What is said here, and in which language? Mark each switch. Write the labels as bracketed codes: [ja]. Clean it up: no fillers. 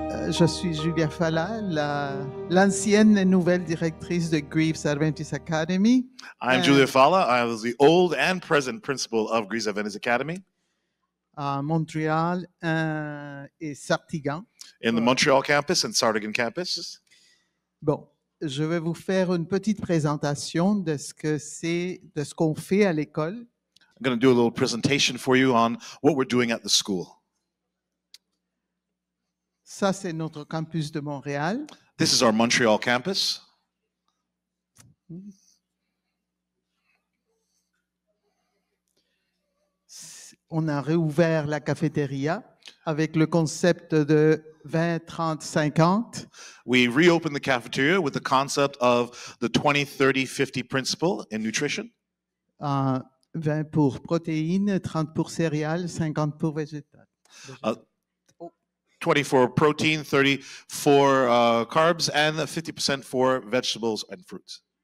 [fr] Je suis Julia Falla, l'ancienne et nouvelle directrice de Greaves Adventist Academy. [en] I'm Julia Falla. I was the old and present principal of Greaves Adventist Academy [fr] À Montréal et Sartigan. [en] in the Montreal campus and Sardigan campus. [fr] Bon, je vais vous faire une petite présentation de ce que c'est, de ce qu'on fait à l'école. [en] I'm going to do a little presentation for you on what we're doing at the school. [fr] Ça, c'est notre campus de Montréal. [en] This is our Montreal campus. [fr] On a réouvert la cafétéria avec le concept de 20, 30, 50. [en] We reopened the cafeteria with the concept of the 20, 30, 50 principle in nutrition. [fr] 20 pour protéines, 30 pour céréales, 50 pour végétal. [en] 20 for protein, 30 for carbs, and 50% for vegetables and fruits.